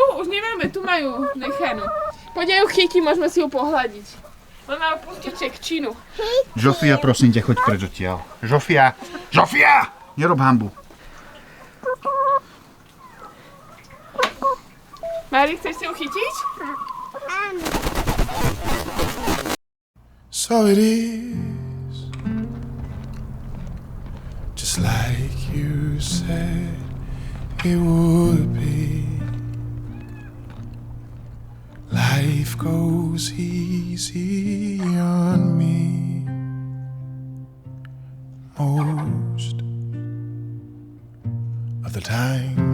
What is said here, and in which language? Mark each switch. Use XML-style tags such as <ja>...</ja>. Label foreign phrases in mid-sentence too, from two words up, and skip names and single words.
<sk>Už nemáme, tu majú nechanú. Poď ju chytí, môžeme si ju pohľadiť. Len máme pustiť čekčinu. Žofia, prosím ťa, choď preč odtiaľ. Žofia! Nerob hanbu. Mári, chceš si ju chytiť?</sk> <en>So it is, just like you said it would be. Life goes easy on me most of the time.</en>